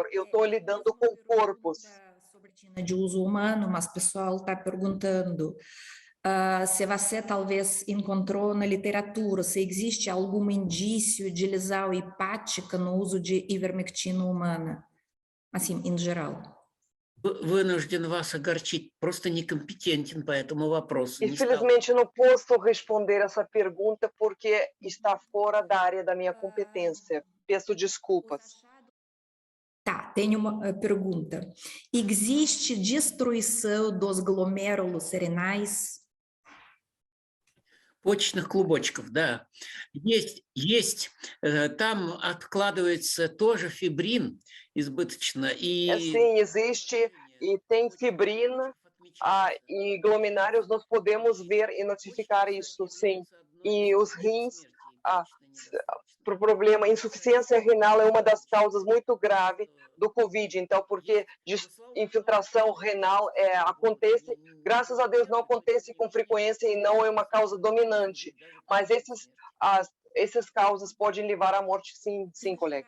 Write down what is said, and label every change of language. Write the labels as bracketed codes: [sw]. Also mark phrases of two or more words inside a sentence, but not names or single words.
[pt] Eu estou lidando com corpos. De uso humano, mas o pessoal está perguntando se você talvez encontrou na literatura, se existe algum indício de lesão hepática no uso de ivermectina humana, assim, em geral. [ru] Вынужден вас огорчить, просто некомпетентен по этому вопросу. [pt] Infelizmente, não posso responder essa pergunta porque está fora da área da minha competência. Peço desculpas. Tá, tenho uma pergunta. Existe destruição dos glomérulos renais? [ru] Почечных клубочков, да. Есть, там откладывается тоже фибрин избыточно. [pt] Sim, existe e tem fibrina e glomerulários, nós podemos ver e notificar isso, sim. E os rins, para o problema, insuficiência renal é uma das causas muito graves do Covid, então, porque infiltração renal acontece, graças a Deus não acontece com frequência e não é uma causa dominante, mas essas causas podem levar à morte, sim, colegas.